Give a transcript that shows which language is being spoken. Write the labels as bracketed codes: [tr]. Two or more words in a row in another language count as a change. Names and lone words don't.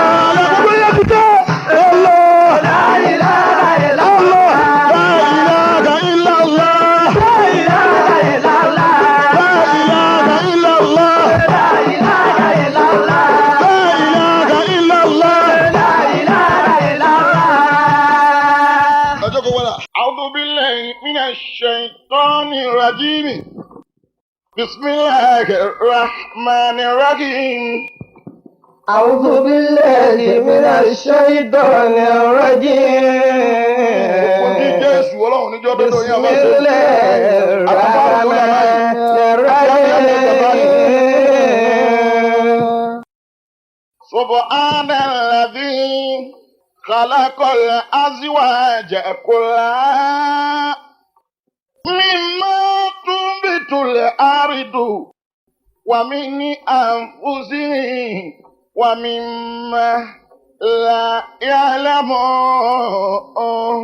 [ar] لا إله إلا الله. لا إله إلا الله. لا إله إلا الله. لا إله إلا الله. لا إله إلا الله. لا إله إلا الله. لا إله إلا الله. أعوذ بالله من الشيطان الرجيم بسم الله الرحمن الرحيم أعوذ بالله من الشيطان الرجيم [yo] Jésù Ọlọ́run níjọ́ tó [ar] بسم [yo] yẹn bá ṣe. [ar] الله الرحمن الرحيم سبحان الذي خلق الأزواج كلها مما تنبت الأرض ومن أنفسهم ومما لا يعلمون